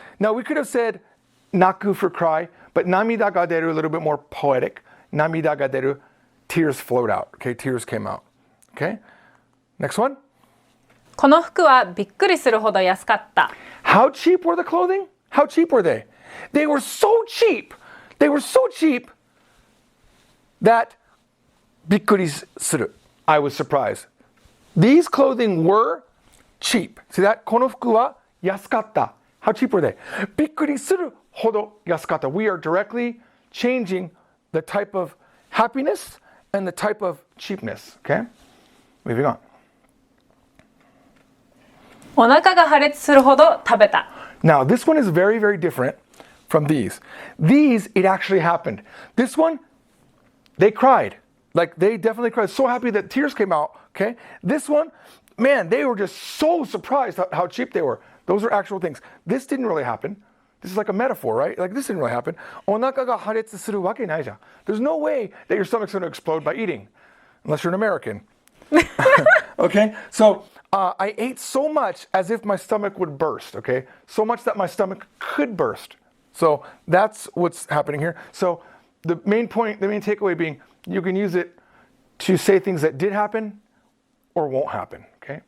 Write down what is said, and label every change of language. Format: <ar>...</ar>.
<en>Now we could have said 泣く for cry, but</en> <ja>涙が出る</ja> <en>a little bit more poetic.</en> <ja>涙が出る,</ja> <en>tears flowed out. Okay? Tears came out. Okay? Next one.</en> <ja>この服はびっくりするほど安かった。</ja> <en>How cheap were the clothing? How cheap were they? They were so cheap. They were so cheap that びっくりする. I was surprised. These clothing were cheap. See that?</en> <ja>この服は安かった.</ja> <en>How cheap were they?</en> <ja>びっくりするほど安かった.</ja> <en>We are directly changing the type of happiness and the type of cheapness. Okay? Moving on.</en> <ja>お腹が破裂するほど食べた。</ja> <en>Now, this one is very, very different from these. These, it actually happened. This one, they cried. Like, they definitely cried. So happy that tears came out, okay? This one, man, they were just so surprised how cheap they were. Those are actual things. This didn't really happen. This is like a metaphor, right? Like, this didn't really happen.</en> <ja>お腹が破裂するわけないじゃん.</ja> <en>There's no way that your stomach's going to explode by eating, unless you're an American. Okay? So, I ate so much as if my stomach would burst, okay? So much that my stomach could burst. So that's what's happening here. So the main point, the main takeaway being, you can use it to say things that did happen or won't happen, okay?</en>